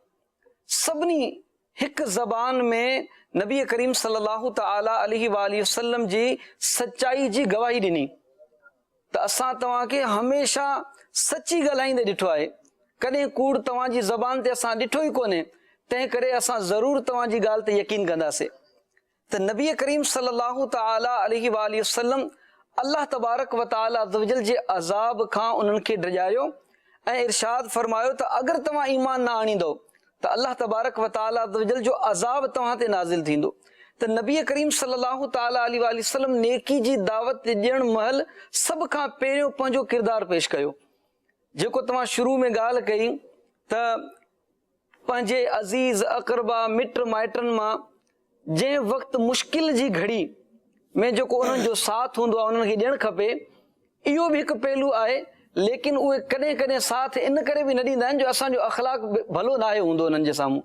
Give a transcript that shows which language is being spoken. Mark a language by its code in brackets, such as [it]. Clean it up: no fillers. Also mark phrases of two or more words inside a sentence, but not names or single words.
[sd] सभिनी हिकु ज़बान में नबी करीम [ar] صلى الله تعالى عليه وآله وسلم [sd] जी सच्चाई जी गवाही ॾिनी त असां तव्हांखे हमेशा सची ॻाल्हाईंदे ॾिठो आहे, कॾहिं कूड़ तव्हांजी ज़बान ते असां ॾिठो ई कोन्हे, तंहिं करे असां ज़रूरु तव्हांजी ॻाल्हि ते यकीन कंदासीं। त नबी करीम [ar] صلى الله تعالى عليه وآله وسلم الله تبارك و تعالى عز و جل [sd] जे अज़ाब खां उन्हनि खे डिॼायो ऐं इरशाद फरमायो त अगरि तव्हां ईमान न आणींदो त [ar] الله تبارك و تعالى عز و جل [sd] जो अज़ाब तव्हां ते नाज़िल थींदो। त नबी करीम [ar] صلى الله تعالى عليه وسلم [sd] नेकी जी दावत ॾियण महिल सभ खां पहिरियों पंहिंजो किरदारु पेश कयो। जेको तव्हां शुरू में ॻाल्हि कई त पंहिंजे अज़ीज़ अक़रबा मिट माइटनि मां जंहिं वक़्तु मुश्किल जी घड़ी में जेको उन्हनि जो साथ हूंदो आहे उन्हनि खे ॾियणु खपे, इहो बि हिकु पहलू आहे, लेकिन उहे कॾहिं कॾहिं साथ इन करे बि न ॾींदा आहिनि जो असांजो अख़लाक भलो न आहे हूंदो उन्हनि जे साम्हूं।